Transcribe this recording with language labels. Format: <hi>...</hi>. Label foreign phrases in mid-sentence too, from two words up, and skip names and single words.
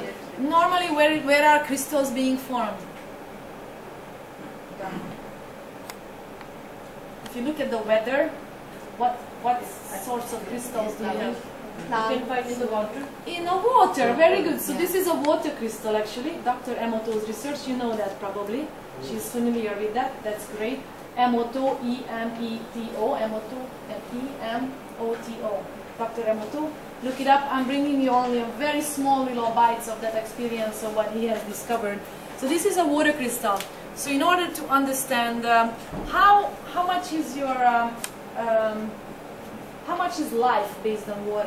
<en>Normally, where are crystals being formed? If you look at the weather, what sorts of crystals do you have? Cloud. In the water. In the water, very good. So this is a water crystal actually. Dr. Emoto's research, you know that probably. She's familiar with that. That's great. Emoto, E-M-E-T-O, Emoto, E-M-O-T-O. Dr. Emoto. Look it up. I'm bringing you only a very small little bites of that experience of what he has discovered. So this is a water crystal. So in order to understand how much is your how much is life based on water?</en>